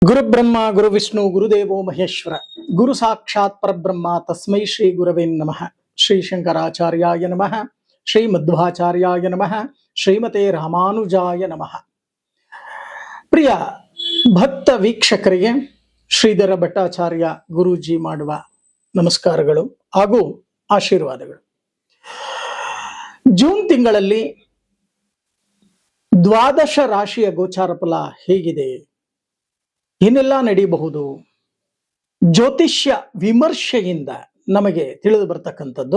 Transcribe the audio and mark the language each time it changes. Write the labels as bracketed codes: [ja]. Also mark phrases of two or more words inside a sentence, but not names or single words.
[sa] ಗುರುಬ್ರಹ್ಮ ಗುರು ವಿಷ್ಣು ಗುರುದೇವೋ ಮಹೇಶ್ವರ ಗುರು ಸಾಕ್ಷಾತ್ ಪರಬ್ರಹ್ಮ ತಸ್ಮೈ ಶ್ರೀ ಗುರವೇ ನಮಃ. ಶ್ರೀ ಶಂಕರಾಚಾರ್ಯಾಯ ನಮಃ. ಶ್ರೀ ಮಧ್ವಾಚಾರ್ಯಾಯ ನಮಃ. ಶ್ರೀಮತೆ ರಾಮಾನುಜಾಯ ನಮಃ. [kn] ಪ್ರಿಯ ಭಕ್ತ ವೀಕ್ಷಕರಿಗೆ ಶ್ರೀಧರ ಭಟ್ಟಾಚಾರ್ಯ ಗುರೂಜಿ ಮಾಡುವ ನಮಸ್ಕಾರಗಳು ಹಾಗೂ ಆಶೀರ್ವಾದಗಳು. ಜೂನ್ ತಿಂಗಳಲ್ಲಿ ದ್ವಾದಶ ರಾಶಿಯ ಗೋಚಾರ ಫಲ ಹೇಗಿದೆ, ಏನೆಲ್ಲ ನಡೆಯಬಹುದು, ಜ್ಯೋತಿಷ್ಯ ವಿಮರ್ಶೆಯಿಂದ ನಮಗೆ ತಿಳಿದು ಬರ್ತಕ್ಕಂಥದ್ದು.